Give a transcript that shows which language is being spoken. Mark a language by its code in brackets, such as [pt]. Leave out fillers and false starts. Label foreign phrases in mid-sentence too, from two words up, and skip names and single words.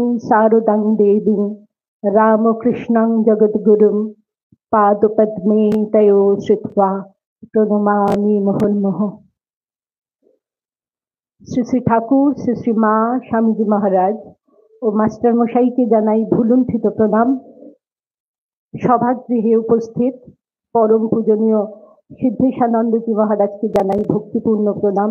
[sa] शारदां देवीं रामकृष्णं जगद्गुरुं पादपद्मे तयो श्रुत्वा प्रणमामि मुहुर्मुहुः। [bn] শ্রী শ্রী ঠাকুর, শ্রী শ্রী মা, স্বামীজি মহারাজ ও মাস্টার মশাইকে জানাই ভুলুণ্ঠিত প্রণাম। সভাগৃহে উপস্থিত পরম পূজনীয় সিদ্ধেশানন্দজি মহারাজকে জানাই ভক্তিপূর্ণ প্রণাম।